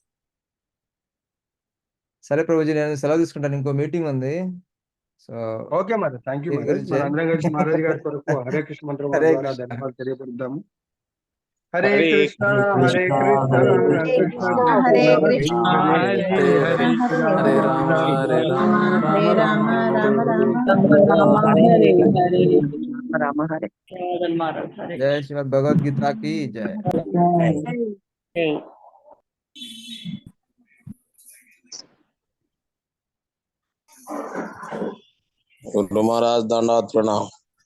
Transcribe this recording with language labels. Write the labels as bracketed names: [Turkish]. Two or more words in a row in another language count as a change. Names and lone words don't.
[Telugu] సరే ప్రభుజీ, నేను సెలవు తీసుకుంటాను. ఇంకో మీటింగ్ ఉంది. సో ఓకే మరి. [English] thank you [Telugu] మహారాజ్. మన అందరం కలిసి మహారాజ్ గారి కొరకు హరే కృష్ణ మంత్రం ద్వారా ధన్యవాదాలు తెలియపరుద్దాము. [Sanskrit] హరే కృష్ణ. హరే కృష్ణ. హరే కృష్ణ. హరే రామ హరే రామ హరే రామ రామ రామ హరే హరే. రామ హరే. [Hindi] జయ శ్రీమద్ భగవద్గీత की जय. गुरु महाराज दंडवत प्रणाम.